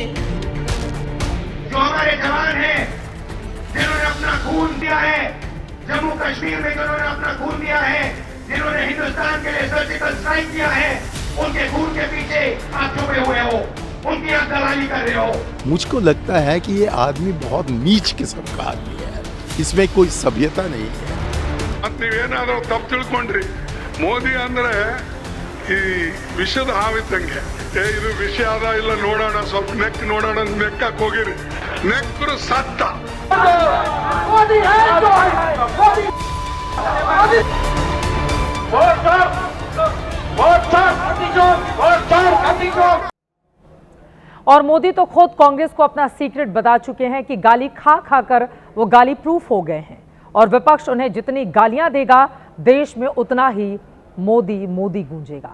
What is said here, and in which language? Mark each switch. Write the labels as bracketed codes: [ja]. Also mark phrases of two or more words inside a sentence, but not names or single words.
[hi] जो हमारे जवान हैं जिन्होंने अपना खून दिया है, जम्मू कश्मीर में जिन्होंने अपना खून दिया है, जिन्होंने हिंदुस्तान के लिए [en] surgical strike [hi] किया है, उनके खून के पीछे आप छुपे हुए हो, उनकी आप दलाली कर रहे हो। मुझको लगता है कि ये आदमी बहुत नीच किस्म का आदमी है, इसमें कोई सभ्यता नहीं है। [kn] ನೀವೇನಾದ್ರೂ ತಪ್ಪು ತಿಳ್ಕೊಂಡ್ರಿ, ಮೋದಿ ಅಂದ್ರೆ ಈ ವಿಷದ ಹಾವಿದ್ದಂಗೆ. ಇದು ವಿಷ ಅದ ಇಲ್ಲ ನೋಡೋಣ, ಸ್ವಲ್ಪ ನೆಕ್ ನೋಡೋಣ, ನೆಕ್ಕಕ್ಕೆ ಹೋಗಿರಿ, ನೆಕ್ಕರು ಸತ್ತ. [hi] और मोदी तो खुद कांग्रेस को अपना सीक्रेट बता चुके हैं कि गाली खा खाकर वो गाली प्रूफ हो गए हैं और विपक्ष उन्हें जितनी गालियां देगा देश में उतना ही मोदी मोदी गूंजेगा।